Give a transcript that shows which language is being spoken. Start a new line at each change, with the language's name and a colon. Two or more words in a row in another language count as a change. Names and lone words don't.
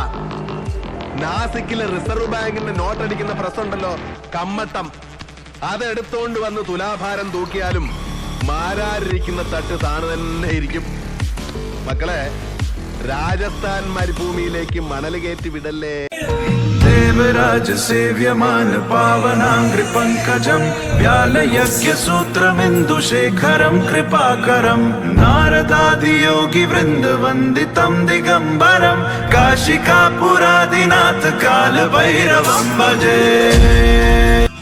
Malayalam: നാസിക്കിലെ റിസർവ് ബാങ്കിന്റെ നോട്ടടിക്കുന്ന പ്രസ് ഉണ്ടല്ലോ, കമ്മട്ടം, അതെടുത്തോണ്ട് വന്ന് തുലാഭാരം തൂക്കിയാലും മാരാരിരിക്കുന്ന തട്ട് താണ് തന്നെ ഇരിക്കും. മക്കളെ, രാജസ്ഥാൻ മരുഭൂമിയിലേക്ക് മണൽ കയറ്റി വിടല്ലേ.
Sanskrit: देवराज सेव्यमान पावनांग्रि पंकजं व्यालयज्ञ सूत्रमिन्दुशेखरं कृपाकरं नारदादि योगी वृंद वन्दितं दिगंबरं काशिकापुरादिनाथ काल भैरवं भजे.